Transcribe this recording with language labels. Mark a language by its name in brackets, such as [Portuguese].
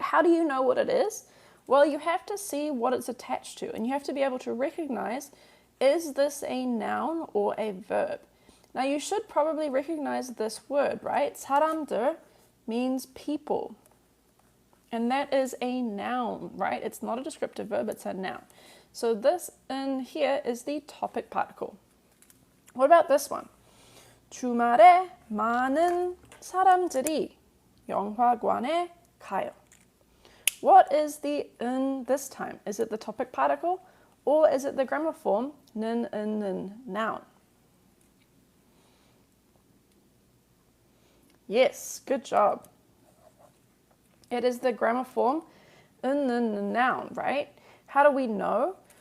[English] How do you know what it is? Well, you have to see what it's attached to, and you have to be able to recognize, is this a noun or a verb? Now, you should probably recognize this word, right? 사람들 means people. And that is a noun, right? It's not a descriptive verb, it's a noun. So this in here is the topic particle. What about this one? [Korean] 주말에 많은 사람들이 영화관에 가요. [English] What is the in this time? Is it the topic particle, or is it the grammar form 는, in, 는 noun? Yes, good job. It is the grammar form in the noun, right? How do we know?